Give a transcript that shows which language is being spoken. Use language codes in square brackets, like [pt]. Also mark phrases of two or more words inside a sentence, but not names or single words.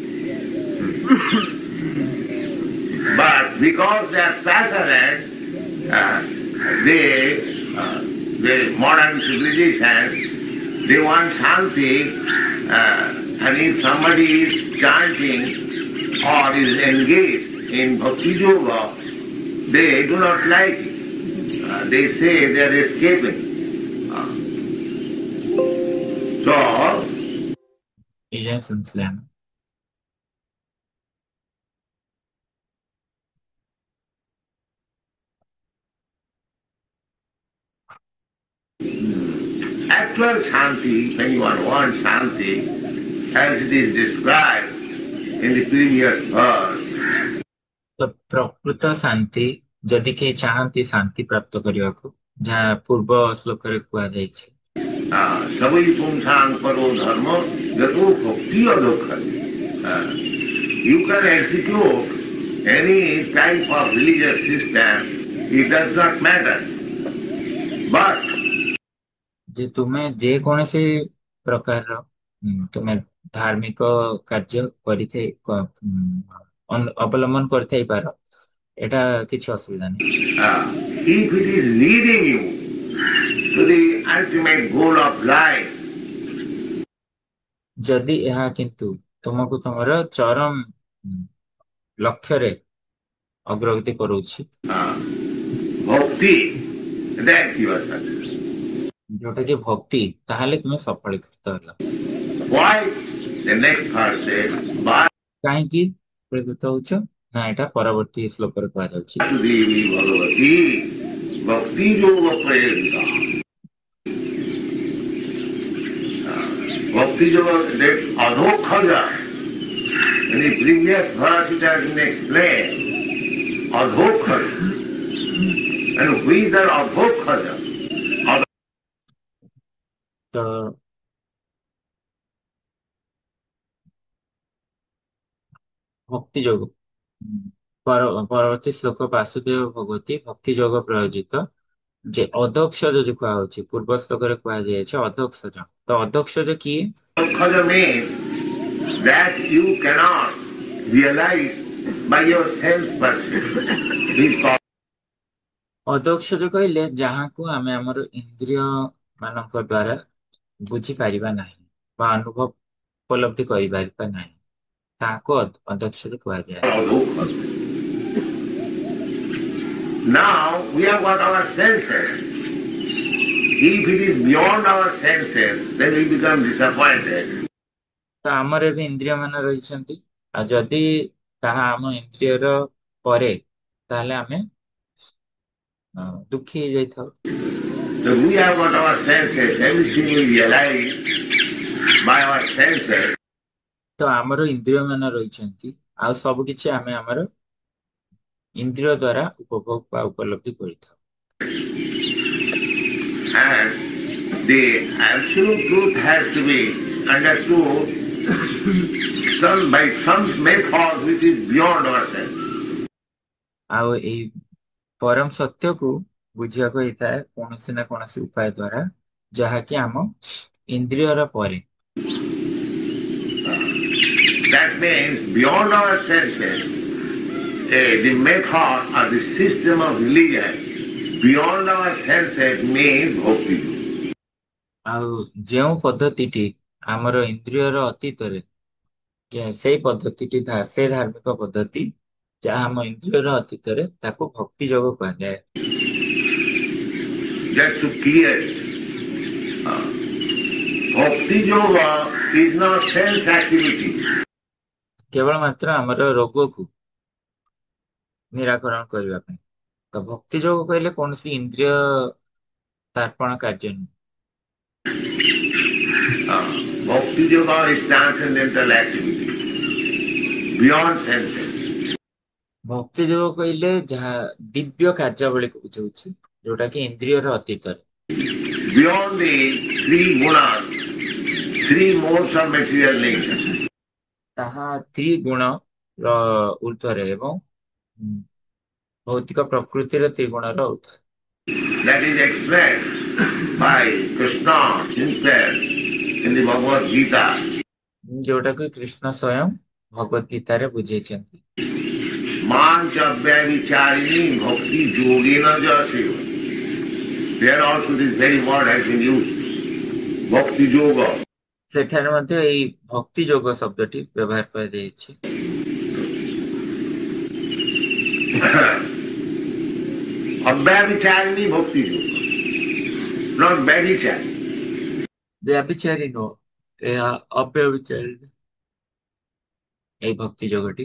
[en] But because they are passionate, the modern civilization, they want shanti, and if somebody is chanting or is engaged in [sa] भक्ति योग, [en] they do not like it. They say they are escaping. So, [hi] ये सुनते हैं। [en] actual shanti, when one wants shanti, as it is described in the previous verse, [or] ତ ପ୍ରକୃତ ଶାନ୍ତି ଯଦି କେହି ଚାହାନ୍ତି ଶାନ୍ତି ପ୍ରାପ୍ତ କରିବାକୁ, ଯାହା ପୂର୍ବ ଶ୍ଲୋକରେ କୁହାଯାଇଛି, [sa] सवै पुंसं परो धर्म यतो भक्ति अधोक्ष. [en] You can execute any type of religious system, it does not matter. But [or] ଯେ ତୁମେ ଯେକୌଣସି ପ୍ରକାରର ତୁମେ ଧାର୍ମିକ କାର୍ଯ୍ୟ ଅବଲମ୍ବନ କରିଥାଇପାର, ଏଟା କିଛି ଅସୁବିଧା ନାହିଁ। [en] if it is leading you to the ultimate goal of life, [or] ଯଦି ଏହା କିନ୍ତୁ ତୁମକୁ ତୁମର ଚରମ ଲକ୍ଷ୍ୟରେ ଅଗ୍ରଗତି କରୁଛି, [en] bhakti, that you are success. [or] ଯୋଉଟା କି ଭକ୍ତି, ତାହେଲେ ତୁମେ ସଫଳୀକୃତ ହେଲା। [en] Why? The next verse says, [or] କାହିଁକି ପ୍ରେରିତ ହଉଛ? ନା ଏଟା ପରବର୍ତ୍ତୀ ଶ୍ଲୋକରେ କୁହାଯାଉଛି, [sa] देवी भगवती भक्ति योग प्रयेरिता. भक्ति योग, [en] that Adhokhaja. In the previous verse it has been explained. Adhokhaja. And who is that Adhokhaja? [or] ତ ଭକ୍ତି ଯୋଗ ପରବର୍ତ୍ତୀ ଶ୍ଲୋକ [sa] वासुदेव भगवती भक्ति योग प्रयोजित [or] ଯେ ଅଦକ୍ଷଜ ଯୋଉ କୁହାହଉଛି ପୂର୍ବ ଶ୍ଲୋକରେ କୁହାଯାଇଛି ଅଦକ୍ଷଜ। ତ ଅଦକ୍ଷଜ କିଏ? [en] Moksha means that you cannot realize by your sense perception. Is called [or] ଅଦକ୍ଷଜ କହିଲେ ଯାହାକୁ ଆମେ ଆମର ଇନ୍ଦ୍ରିୟ ମାନଙ୍କ ଦ୍ଵାରା ବୁଝିପାରିବା ନାହିଁ ବା ଅନୁଭବ ଉପଲବ୍ଧି କରିପାରିବା ନାହିଁ ତାହାକୁ ଅଦକ୍ଷଜ କୁହାଯାଏ। [en] adhoksha. Now we have got our senses. If it is beyond our senses, then we become disappointed. [or] ତ ଆମର ଏବେ ଇନ୍ଦ୍ରିୟ ମାନ ରହିଛନ୍ତି ଆଉ ଯଦି ତାହା ଆମ ଇନ୍ଦ୍ରିୟର ପରେ ତାହେଲେ ଆମେ ଦୁଃଖୀ ହେଇଯାଇଥାଉ। [en] So we have got our senses, everything we realize by our senses. [or] ତ ଆମର ଇନ୍ଦ୍ରିୟ ମାନ ରହିଛନ୍ତି ଆଉ ସବୁ କିଛି ଆମେ ଆମର ଇନ୍ଦ୍ରିୟ ଦ୍ଵାରା ଉପଭୋଗ ବା ଉପଲବ୍ଧି କରିଥାଉ। [en] And the absolute truth has to be understood by some method which is beyond our sense. [or] ଆଉ ଏଇ ପରମ ସତ୍ୟକୁ ବୁଝିବାକୁ ହେଇଥାଏ କୌଣସି ନା କୌଣସି ଉପାୟ ଦ୍ଵାରା ଯାହାକି ଆମ ଇନ୍ଦ୍ରିୟର ପରେ। [en] That means beyond our senses, the method or the system of religion beyond our senses means bhakti. [or] ଆଉ ଯେଉଁ ପଦ୍ଧତିଟି ଆମର ଇନ୍ଦ୍ରିୟର ଅତୀତରେ ସେଇ ପଦ୍ଧତିଟି ସେ ଧାର୍ମିକ ପଦ୍ଧତି ଯାହା ଆମ ଇନ୍ଦ୍ରିୟର ଅତୀତରେ ତାକୁ ଭକ୍ତି ଯୋଗ କୁହାଯାଏ। [en] Just to clear it, [sa] भक्ति योग [en] is not sense activity. [or] କେବଳ ମାତ୍ର ଆମର ରୋଗକୁ ନିରାକରଣ କରିବା ପାଇଁ। ତ ଭକ୍ତି ଯୋଗ କହିଲେ କୌଣସି ଇନ୍ଦ୍ରିୟ ତାର୍ପଣ କାର୍ଯ୍ୟ ନୁହେଁ। [sa] भक्ति योग [en] is transcendental activity beyond senses. [or] ଭକ୍ତି ଯୋଗ କହିଲେ ଯାହା ଦିବ୍ୟ କାର୍ଯ୍ୟାବଳୀକୁ ବୁଝଉଛି ଯୋଉଟା କି ଇନ୍ଦ୍ରିୟର ଅତୀତରେ। [en] Beyond the three gunas, three modes of material nature. [or] ତାହା ତ୍ରିଗୁଣ ର ଉର୍ଦ୍ଧ୍ୱରେ ଏବଂ ଭୌତିକ ପ୍ରକୃତିର ତ୍ରିଗୁଣର ଉର୍ଦ୍ଧ୍ୱରେ। [en] That is explained by Krishna himself in the Bhagavad Gita. [or] ଯୋଉଟାକୁ କୃଷ୍ଣ ସ୍ୱୟଂ ଭଗବତ ଗୀତାରେ ବୁଝେଇଛନ୍ତି। [sa] मंचव्यभिचारिणी भक्ति योगेन जसेव. [en] There also this very word has been used. [sa] भक्ति योग. [or] ସେଠାରେ ମଧ୍ୟ ଏଇ ଭକ୍ତି ଯୋଗ ଶବ୍ଦଟି ବ୍ୟବହାର କରାଯାଇଛି। [sa] अव्यभिचारिणी भक्ति योग. [en] Not vyavicharini. [or] ବ୍ୟଭିଚାରୀ ନୁହଁ ଏହା ଅବ୍ୟଭିଚାରୀ ଏଇ ଭକ୍ତି ଯୋଗଟି।